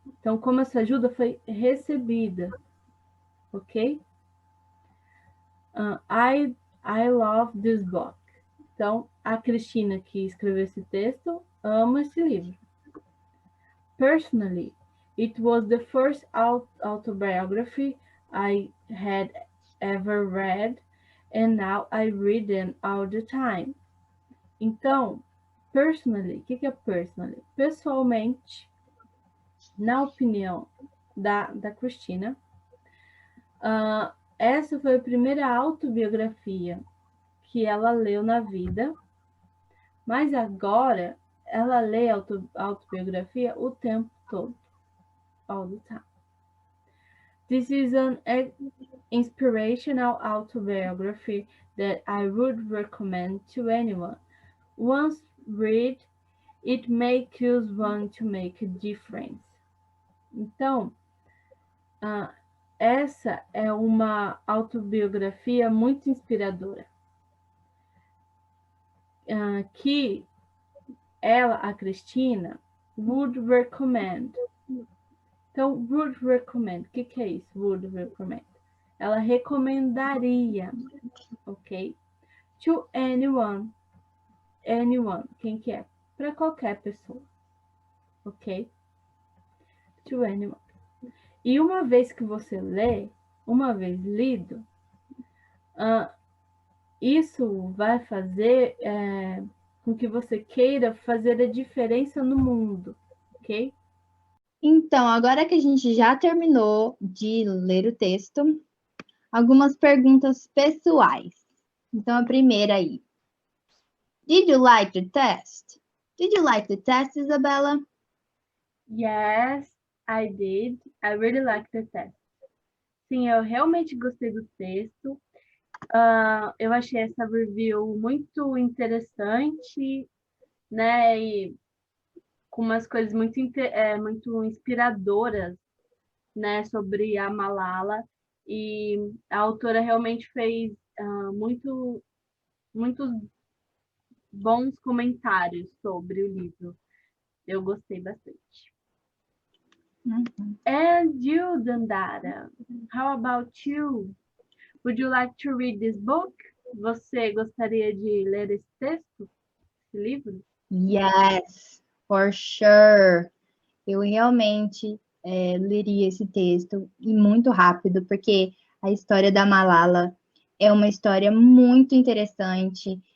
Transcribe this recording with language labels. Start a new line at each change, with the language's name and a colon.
Portuguese: Então, como essa ajuda foi recebida, ok?
English: I love this book.
Portuguese: Então, a Cristina, que escreveu esse texto, ama esse livro.
English: Personally, it was the first autobiography I had ever read, and now I read them all the time.
Portuguese: Então, personally, o que é personally? Pessoalmente, na opinião da Cristina, essa foi a primeira autobiografia que ela leu na vida, mas agora ela lê autobiografia o tempo todo,
English: all the time. This is an inspirational autobiography that I would recommend to anyone. Once read, it makes you want to make a difference.
Portuguese: Então, essa é uma autobiografia muito inspiradora, que ela, a Cristina,
English: would recommend.
Portuguese: Então, would recommend, o que é isso? Would recommend. Ela recomendaria, ok?
English: To anyone.
Portuguese: Anyone, quem que é? Para qualquer pessoa, ok?
English: To anyone.
Portuguese: E uma vez que você lê, uma vez lido, isso vai fazer com que você queira fazer a diferença no mundo, ok? Então, agora que a gente já terminou de ler o texto, algumas perguntas pessoais. Então, a primeira aí.
English: Did you like the test? Did you like the test, Isabella? Yes, I did. I really liked the test.
Portuguese: Sim, eu realmente gostei do texto. Eu achei essa review muito interessante, né? E com umas coisas muito inspiradoras, né? Sobre a Malala. E a autora realmente fez muitos bons comentários sobre o livro. Eu gostei bastante.
English: And you, Dandara, how about you? Would you like to read this book?
Portuguese: Você gostaria de ler esse texto, esse livro?
English: Yes, for sure.
Portuguese: Eu realmente leria esse texto e muito rápido, porque a história da Malala é uma história muito interessante.